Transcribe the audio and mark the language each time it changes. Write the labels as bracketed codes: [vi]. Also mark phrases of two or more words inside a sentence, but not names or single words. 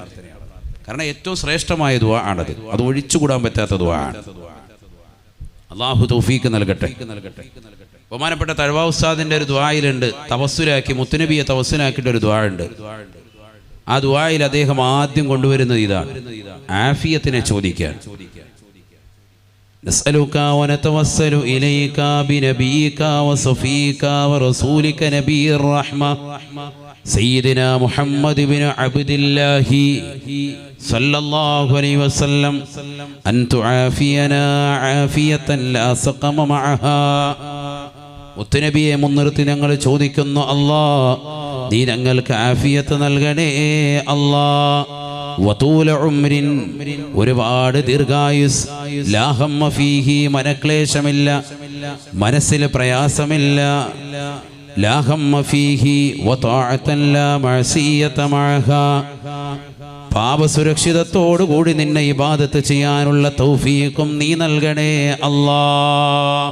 [ml] കാരണം ഏറ്റവും ശ്രേഷ്ഠമായ ദുആ ആണത്. അത് ഒഴിച്ചുകൂടാൻ പറ്റാത്ത ദുആ ആണ്. അല്ലാഹു തൗഫീഖ് നൽകട്ടെ. ബഹുമാനപ്പെട്ട തഴവ ഉസ്താദിന്റെ ഒരു ദുആയിലുണ്ട്, തവസ്സുലാക്കി മുത്തുനബിയെ തവസ്സുലാക്കിയിട്ട് ഒരു ദുആ ഉണ്ട്. ആ ദുആയിൽ അദ്ദേഹം ആദ്യം കൊണ്ടുവരുന്നത് ഇതാണ്, ആഫിയത്തിനെ ചോദിക്കാൻ. [ar] نسألك ونتوسل إليك بنبيك وصفيك ورسولك نبي الرحمة سيدنا محمد بن عبد الله صلى الله عليه وسلم أن تعافينا عافية لا سقم معها. [ml] മുത്തുനബിയെ മുൻനിർത്തി ഞങ്ങൾ ചോദിക്കുന്നു, അല്ലാഹ് നീ ഞങ്ങൾക്ക് ആഫിയത്ത് നൽകണേ അല്ലാഹ്. [ar] وطول عمر, [ml] ഒരുപാട് ദീർഘായുസ്, [ar] لا هم فيه, [ml] മനക്ലേശമില്ല, മനസ്സിൽ പ്രയാസമില്ല, [ar] لا هم فيه وطاعة لا معصية معها, [ml] പാപസുരക്ഷിതത്തോടുകൂടി നിന്നെ ഇബാദത്ത് ചെയ്യാനുള്ള തൗഫീഖും നീ നൽകണേ അല്ലാഹ്.